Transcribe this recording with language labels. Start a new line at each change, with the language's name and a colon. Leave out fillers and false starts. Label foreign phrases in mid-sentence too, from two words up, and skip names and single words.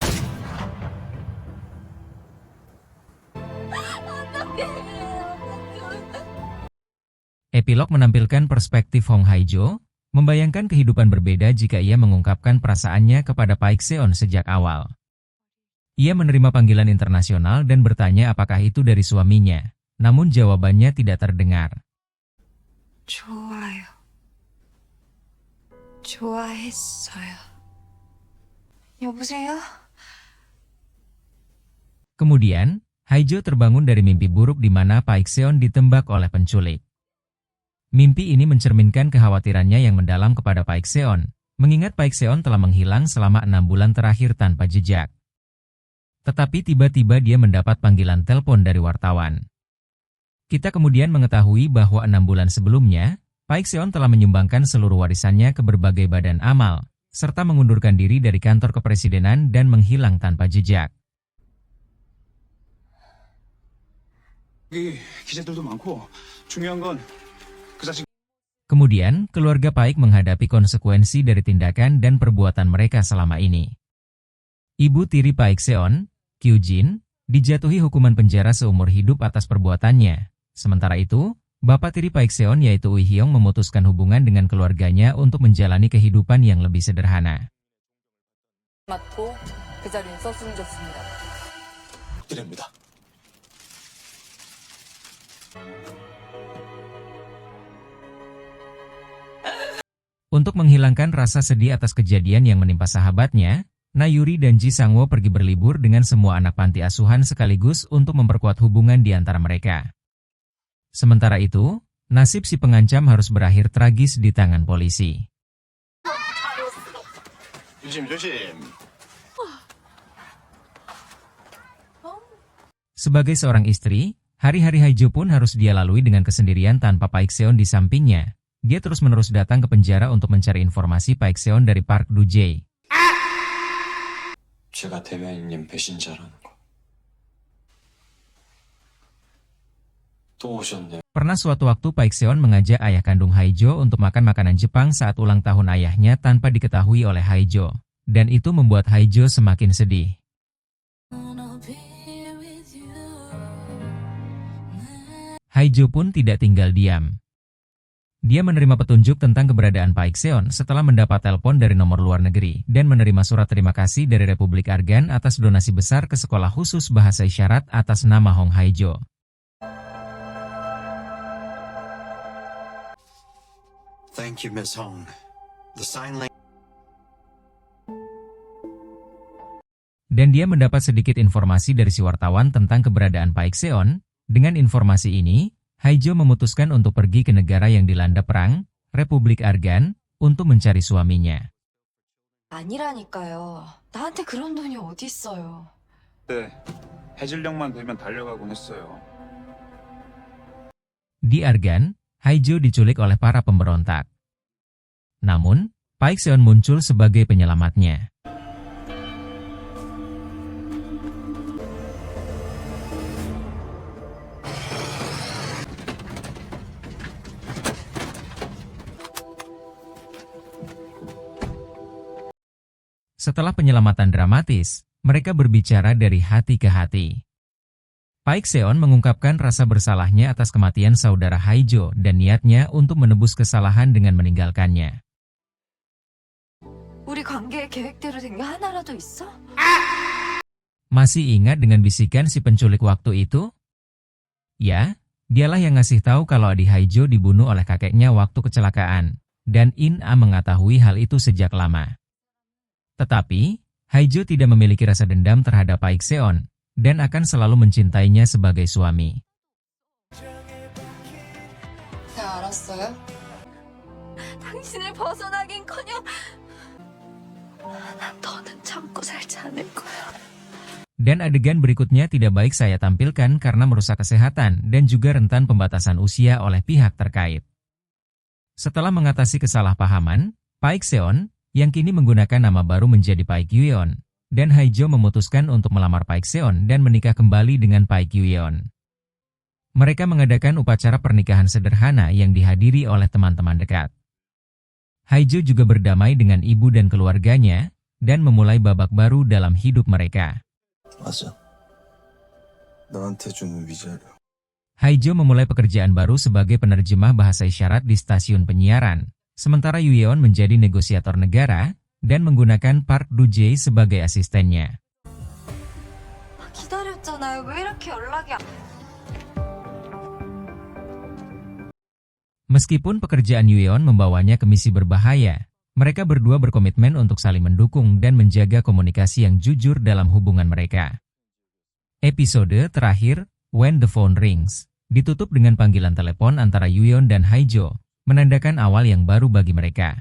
Indonesian: Epilog menampilkan perspektif Hong Hae-jo, membayangkan kehidupan berbeda jika ia mengungkapkan perasaannya kepada Paikseon sejak awal. Ia menerima panggilan internasional dan bertanya apakah itu dari suaminya, namun jawabannya tidak terdengar.
Korean: 좋아요. 좋아했어요. 여보세요?
Indonesian: Kemudian, Hae-jo terbangun dari mimpi buruk di mana Paikseon ditembak oleh penculik. Mimpi ini mencerminkan kekhawatirannya yang mendalam kepada Paikseon, mengingat Paikseon telah menghilang selama 6 bulan terakhir tanpa jejak. Tetapi tiba-tiba dia mendapat panggilan telepon dari wartawan. Kita kemudian mengetahui bahwa 6 bulan sebelumnya, Paikseon telah menyumbangkan seluruh warisannya ke berbagai badan amal, serta mengundurkan diri dari kantor kepresidenan dan menghilang tanpa jejak.
Korean: 여기 기자들도 많고 중요한 건 그 자식
Indonesian: Kemudian, keluarga Paik menghadapi konsekuensi dari tindakan dan perbuatan mereka selama ini. Ibu tiri Paikseon, Kyujin, dijatuhi hukuman penjara seumur hidup atas perbuatannya. Sementara itu, bapak tiri Paikseon yaitu Ui Hyung memutuskan hubungan dengan keluarganya untuk menjalani kehidupan yang lebih sederhana.
Korean: 맞고 그 자리에 써쓰러졌습니다. 드립니다.
Indonesian: Untuk menghilangkan rasa sedih atas kejadian yang menimpa sahabatnya, Nayuri dan Ji Sang-woo pergi berlibur dengan semua anak panti asuhan sekaligus untuk memperkuat hubungan di antara mereka. Sementara itu, nasib si pengancam harus berakhir tragis di tangan polisi.
Korean: 조심.
Indonesian: Sebagai seorang istri, hari-hari Hae-jo pun harus dia lalui dengan kesendirian tanpa Paikseon di sampingnya. Dia terus-menerus datang ke penjara untuk mencari informasi Paikseon dari Park Do-jae.
Korean: 제가 대변인님 배신자라는 거. 또 오셨네요.
Indonesian: Pernah suatu waktu Paikseon mengajak ayah kandung Hae-jo untuk makan makanan Jepang saat ulang tahun ayahnya tanpa diketahui oleh Hae-jo. Dan itu membuat Hae-jo semakin sedih. Hae-jo pun tidak tinggal diam. Dia menerima petunjuk tentang keberadaan Paikseon setelah mendapat telepon dari nomor luar negeri dan menerima surat terima kasih dari Republik Argan atas donasi besar ke sekolah khusus bahasa isyarat atas nama Hong Hae-jo.
English: Thank you, Miss Hong. The sign language.
Indonesian: Dan dia mendapat sedikit informasi dari si wartawan tentang keberadaan Paikseon. Dengan informasi ini, Hae-jo memutuskan untuk pergi ke negara yang dilanda perang, Republik Argan, untuk mencari suaminya.
Korean: 아니라니까요. 나한테 그런 돈이 어디 있어요. 네, 해질녘만 되면 달려가곤 했어요.
Indonesian: Di Argan, Hae-jo diculik oleh para pemberontak. Namun, Paikseon muncul sebagai penyelamatnya. Setelah penyelamatan dramatis, mereka berbicara dari hati ke hati. Paikseon mengungkapkan rasa bersalahnya atas kematian saudara Hae-jo dan niatnya untuk menebus kesalahan dengan meninggalkannya.
Korean: 우리 관계 계획대로 된 게 하나라도 있어?
Indonesian: Masih ingat dengan bisikan si penculik waktu itu? Ya, dialah yang ngasih tahu kalau adik Hae-jo dibunuh oleh kakeknya waktu kecelakaan, dan In-a mengetahui hal itu sejak lama. Tetapi, Hae-jo tidak memiliki rasa dendam terhadap Paikseon, dan akan selalu mencintainya sebagai suami.
Korean: 다 알았어요? 당신을 벗어나긴커녕 난 더는 참고 살지 않을 거야.
Indonesian: Dan adegan berikutnya tidak baik saya tampilkan karena merusak kesehatan dan juga rentan pembatasan usia oleh pihak terkait. Setelah mengatasi kesalahpahaman, Paik Seon, yang kini menggunakan nama baru menjadi Paik Yuyeon, dan Haijo memutuskan untuk melamar Paik Seon dan menikah kembali dengan Paik Yuyeon. Mereka mengadakan upacara pernikahan sederhana yang dihadiri oleh teman-teman dekat. Haijo juga berdamai dengan ibu dan keluarganya, dan memulai babak baru dalam hidup mereka.
Korean: 맞아. 너한테 주는 위자료.
Indonesian: Haijo memulai pekerjaan baru sebagai penerjemah bahasa isyarat di stasiun penyiaran, sementara Yuyeon menjadi negosiator negara dan menggunakan Park Do-jae sebagai asistennya.
Korean: 기다렸잖아요. 왜 이렇게 연락이 안...
Indonesian: Meskipun pekerjaan Yuyeon membawanya ke misi berbahaya, mereka berdua berkomitmen untuk saling mendukung dan menjaga komunikasi yang jujur dalam hubungan mereka. Episode terakhir, When the Phone Rings, ditutup dengan panggilan telepon antara Yuyeon dan Haijo, menandakan awal yang baru bagi mereka.